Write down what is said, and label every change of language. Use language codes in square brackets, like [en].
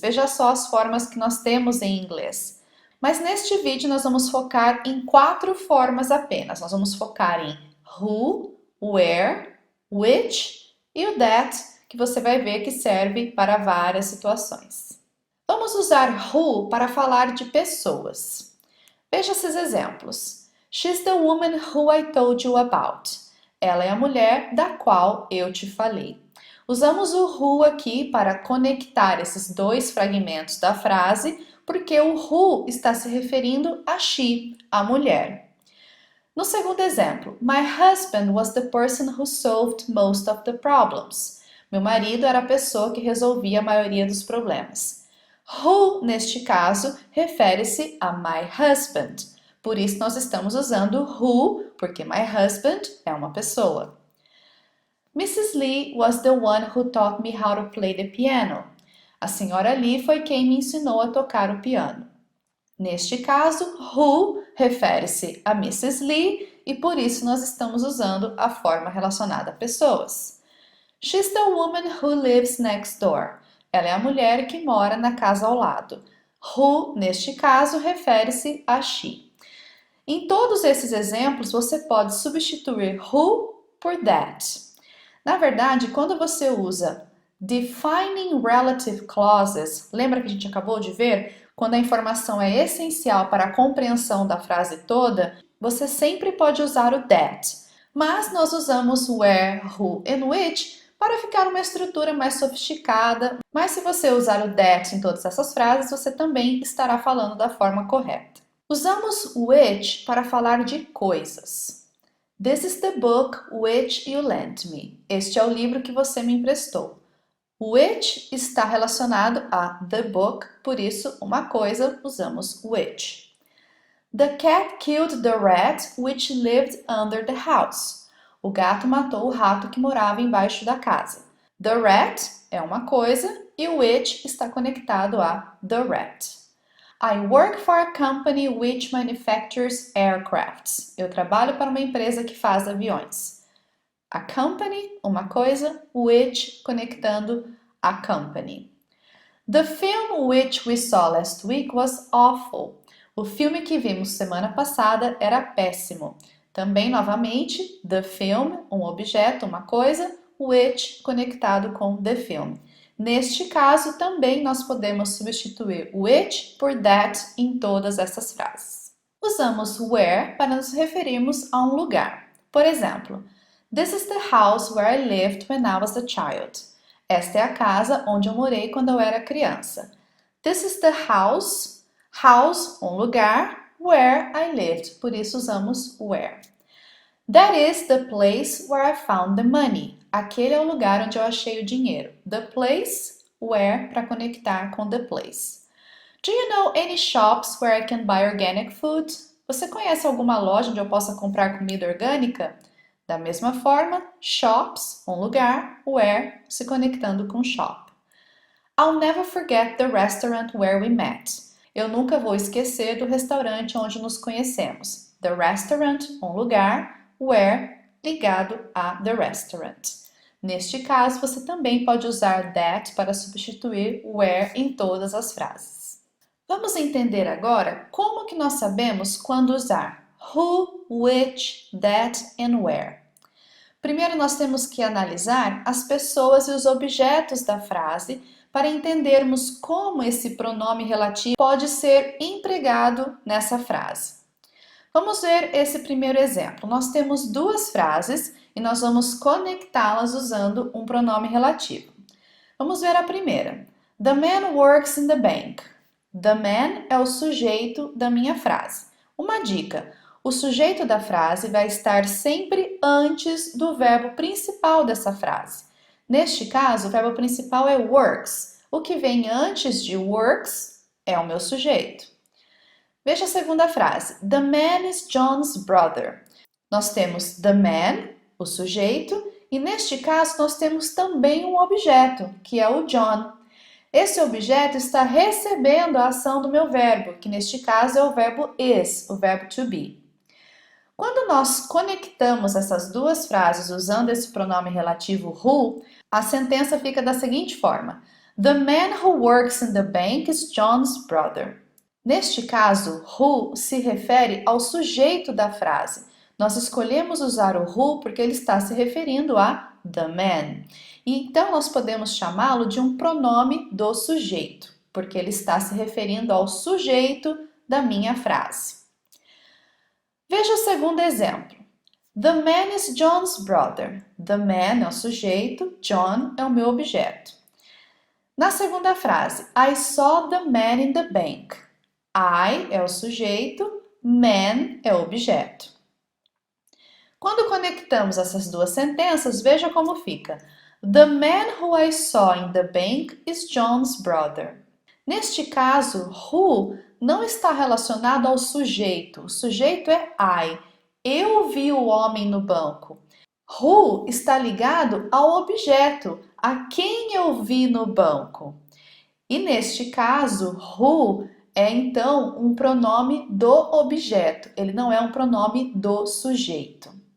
[pt] Veja só as formas que nós temos em inglês. Mas neste vídeo nós vamos focar em 4 formas apenas. Nós vamos focar em who, where, which e o that, que você vai ver que serve para várias situações. Vamos usar who para falar de pessoas. Veja esses exemplos. [en] She's the woman who I told you about. [pt] Ela é a mulher da qual eu te falei. Usamos o who aqui para conectar esses dois fragmentos da frase, porque o who está se referindo a she, a mulher. No segundo exemplo, [en] my husband was the person who solved most of the problems. [pt] Meu marido era a pessoa que resolvia a maioria dos problemas. Who, neste caso, refere-se a my husband. Por isso, nós estamos usando who, porque my husband é uma pessoa. [en] Mrs. Lee was the one who taught me how to play the piano. [pt] A senhora Lee foi quem me ensinou a tocar o piano. Neste caso, who refere-se a Mrs. Lee e por isso nós estamos usando a forma relacionada a pessoas. [en] She's the woman who lives next door. [pt] Ela é a mulher que mora na casa ao lado. Who, neste caso, refere-se a she. Em todos esses exemplos, você pode substituir who por that. Na verdade, quando você usa defining relative clauses, lembra que a gente acabou de ver? Quando a informação é essencial para a compreensão da frase toda, você sempre pode usar o that. Mas nós usamos where, who and which para ficar uma estrutura mais sofisticada. Mas se você usar o that em todas essas frases, você também estará falando da forma correta. Usamos which para falar de coisas. [en] This is the book which you lent me. [pt] Este é o livro que você me emprestou. Which está relacionado a the book, por isso, uma coisa, usamos which. [en] The cat killed the rat which lived under the house. [pt] O gato matou o rato que morava embaixo da casa. The rat é uma coisa e o which está conectado a the rat. [en] I work for a company which manufactures aircrafts. [pt] Eu trabalho para uma empresa que faz aviões. A company, uma coisa, which conectando a company. [en] The film which we saw last week was awful. [pt] O filme que vimos semana passada era péssimo. Também, novamente, the film, um objeto, uma coisa, which conectado com the film. Neste caso, também nós podemos substituir which por that em todas essas frases. Usamos where para nos referirmos a um lugar. Por exemplo, [en] this is the house where I lived when I was a child. [pt] Esta é a casa onde eu morei quando eu era criança. [en] This is the house, [pt] um lugar, [en] where I lived. [pt] Por isso usamos where. [en] That is the place where I found the money. [pt] Aquele é o lugar onde eu achei o dinheiro. [en] The place, where, [pt] para conectar com [en] the place. Do you know any shops where I can buy organic food? [pt] Você conhece alguma loja onde eu possa comprar comida orgânica? Da mesma forma, shops, um lugar, where, se conectando com shop. [en] I'll never forget the restaurant where we met. [pt] Eu nunca vou esquecer do restaurante onde nos conhecemos. [en] The restaurant, [pt] um lugar, [en] where, [pt] ligado a [en] the restaurant. [pt] Neste caso, você também pode usar that para substituir where em todas as frases. Vamos entender agora como que nós sabemos quando usar who, which, that and where. Primeiro, nós temos que analisar as pessoas e os objetos da frase para entendermos como esse pronome relativo pode ser empregado nessa frase. Vamos ver esse primeiro exemplo. Nós temos duas frases e nós vamos conectá-las usando um pronome relativo. Vamos ver a primeira. [en] The man works in the bank. [pt] The man é o sujeito da minha frase. Uma dica: o sujeito da frase vai estar sempre antes do verbo principal dessa frase. Neste caso, o verbo principal é works. O que vem antes de works é o meu sujeito. Veja a segunda frase. [en] The man is John's brother. [pt] Nós temos the man, o sujeito, e neste caso nós temos também um objeto, que é o John. Esse objeto está recebendo a ação do meu verbo, que neste caso é o verbo is, o verbo to be. Quando nós conectamos essas duas frases usando esse pronome relativo who, a sentença fica da seguinte forma. [en] The man who works in the bank is John's brother. [pt] Neste caso, who se refere ao sujeito da frase. Nós escolhemos usar o who porque ele está se referindo a the man. E então nós podemos chamá-lo de um pronome do sujeito, porque ele está se referindo ao sujeito da minha frase. Veja o segundo exemplo. [en] The man is John's brother. [pt] The man é o sujeito, John é o meu objeto. Na segunda frase, [en] I saw the man in the bank. [pt] I é o sujeito, man é o objeto. Quando conectamos essas duas sentenças, veja como fica. [en] The man who I saw in the bank is John's brother. [pt] Neste caso, who não está relacionado ao sujeito. O sujeito é I. Eu vi o homem no banco. Who está ligado ao objeto, a quem eu vi no banco. E neste caso, who é então um pronome do objeto, ele não é um pronome do sujeito.